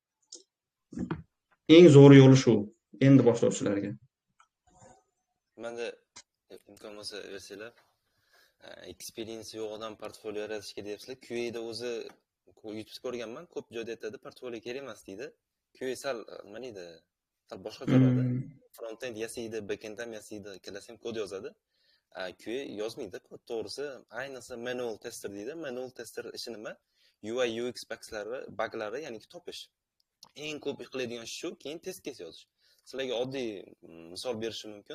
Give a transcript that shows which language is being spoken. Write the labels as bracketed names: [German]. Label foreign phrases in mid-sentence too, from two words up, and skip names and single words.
[Uzbek] Eng zo'r yo'li shu, endi boshlovchilarga. Menda imkon bo'lsa versiyalar experience yo'q odam portfolio yaratishga deyapsizlar. QA da o'zi YouTube ko'rganman, ko'p joyda aytadi, portfolio kerak emas deydi. QA sal nima deydi? Sal boshqa qiladi. Front-end yasaydi, back-end ham yasaydi, ikkalasi ham kod yozadi. QA yozmaydi kod, to'g'risi. Ayniqsa [English] manual tester [Uzbek] deydi. [English] Manual tester [Uzbek] ishi nima? [English] UI UX [Uzbek] buglari, ya'ni topish. Eng ko'p qiladigan ish shu, keyin [English] test case [Uzbek] yozish. Sizlarga oddiy misol berishim mumkin.